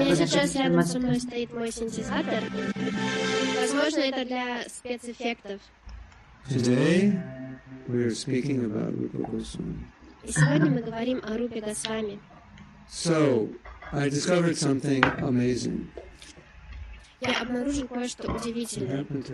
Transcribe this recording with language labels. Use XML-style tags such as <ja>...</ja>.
<ru>поскольку сейчас рядом со мной стоит мой синтезатор. Возможно, это для спецэффектов.</ru> <en>Today we are speaking about Rupa Goswami.</en> <ru>И сегодня мы говорим о Рупе Госвами.</ru> <en>So I discovered something amazing.</en> <ru>Я обнаружил кое-что удивительное.</ru>